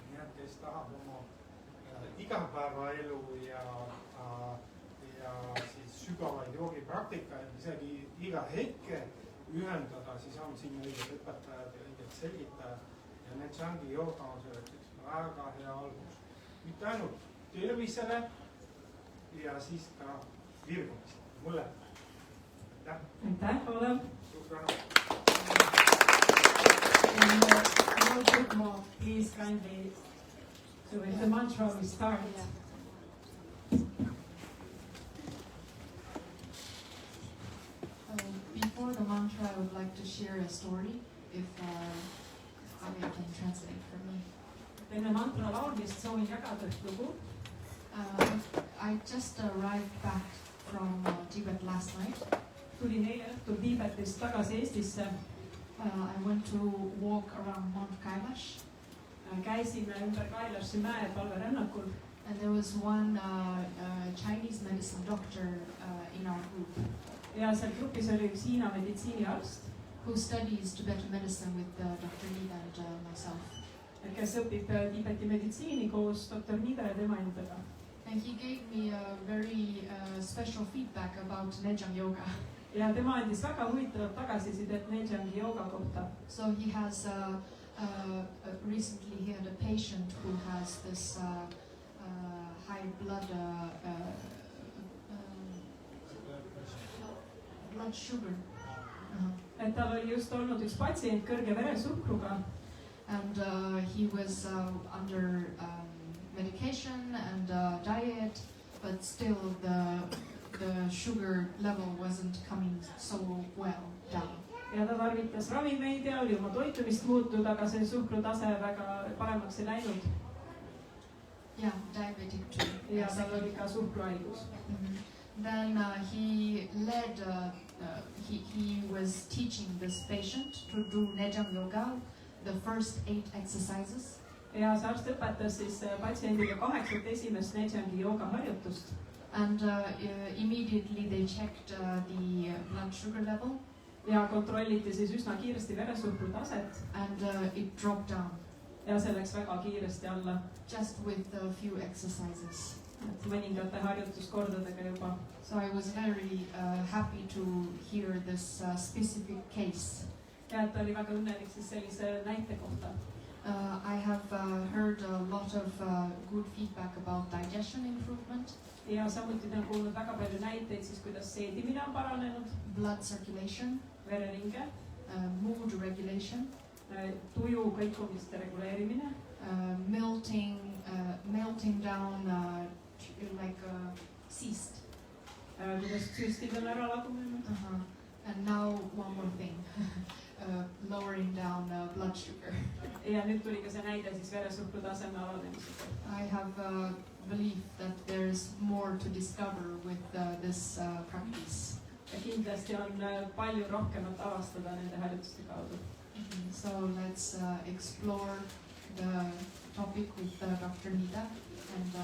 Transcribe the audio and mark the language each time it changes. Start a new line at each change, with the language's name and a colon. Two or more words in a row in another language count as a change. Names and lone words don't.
Estonian: Nii et kes tahab oma igapäevaelu ja siis sügavaid joogipraktikaid isegi iga hetke ühendada, siis on siin õiged õpetajad ja õiged selgitajad. Ja Nechangi jooga on selleks üks väga hea algus. Mitte ainult tervisele ja siis ka virgumisele. Mulle. Aitäh, Olev. Suur tänu.
English: Please kindly, so with the mantra we start. Before the mantra, I would like to share a story, if Avi can translate for me.
Estonian: Enne mantra laulmist soovin jagada üht lugu.
English: I just arrived back from Tibet last night.
Estonian: Tulin eile õhtul Tiibetist tagasi Eestisse.
English: I went to walk around Mount Kailash.
Estonian: Käisime ümber Kailashi mäe palverännakul.
English: And there was one Chinese medicine doctor in our group.
Estonian: Ja seal grupis oli üks Hiina meditsiiniarst,
English: who studies Tibetan medicine with Dr. Nida and myself.
Estonian: Kes õpib Tiibeti meditsiini koos Dr. Nida ja tema endaga.
English: And he gave me a very special feedback about Nejang yoga.
Estonian: Ja tema andis väga huvitavat tagasisidet Nejangi jooga kohta.
English: So he has recently he had a patient who has this high blood sugar.
Estonian: Et tal oli just olnud üks patsient kõrge veresuhkruga.
English: And he was under medication and diet, but still the sugar level wasn't coming so well down.
Estonian: Ja ta tarvitas ravimeid ja oli oma toitumist muutnud, aga see suhkrutase väga paremaks ei läinud.
English: Yeah, diabetic too.
Estonian: Ja tal oli ka suhkruhaigus.
English: Then he led, he was teaching this patient to do Nejang yoga, the first 8 exercises.
Estonian: Ja see arst õpetas siis patsiendiga 8 esimest Nejangi jooga harjutust.
English: And immediately they checked the blood sugar level.
Estonian: Ja kontrolliti siis üsna kiiresti veresuhkru taset.
English: And it dropped down.
Estonian: Ja see läks väga kiiresti alla.
English: Just with a few exercises.
Estonian: Et mõningate harjutuskordadega juba.
English: So I was very happy to hear this specific case.
Estonian: Ja et oli väga õnnelik siis sellise näite kohta.
English: I have heard a lot of good feedback about digestion improvement.
Estonian: Ja samuti olen kuulnud väga palju näiteid siis, kuidas seedimine on paranenud.
English: Blood circulation.
Estonian: Vereringe.
English: Mood regulation.
Estonian: Tuju kõikumiste reguleerimine.
English: Melting down like a cyst.
Estonian: Kuidas süstid on ära lagunenud.
English: And now one more thing. Lowering down blood sugar.
Estonian: Ja nüüd tuli ka see näide siis veresuhkru taseme alanemisega.
English: I have belief that there is more to discover with this practice.
Estonian: Ja kindlasti on palju rohkemat avastada nende harjutuste kaudu.
English: So let's explore the topic with Dr.